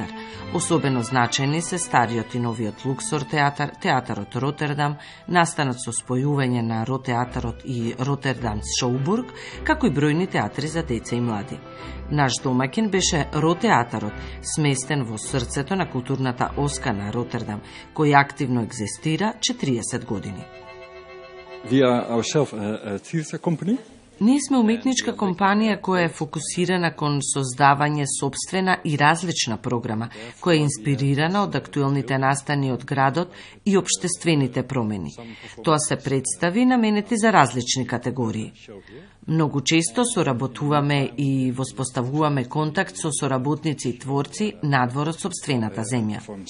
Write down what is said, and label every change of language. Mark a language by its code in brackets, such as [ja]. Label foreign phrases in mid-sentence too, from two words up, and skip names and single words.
[mk] Особено значајни се стариот и новиот Луксор театар, театарот Ротердам, настанот со спојување на Ротеатарот и Ротердам Шоубург, како и бројни театри за деца и млади. Наш домаќин беше Ротеатарот, сместен во срцето на културната оска на Ротердам, кој активно екзистира 40 години. [en] We are ourselves a theatre company. [mk] Ние сме уметничка компанија која е фокусирана кон создавање собствена и различна програма, која е инспирирана од актуелните настани од градот и општествените промени. Тоа се представи наменети за различни категории. Многу често соработуваме и воспоставуваме контакт со соработници и творци надвор од собствената земја.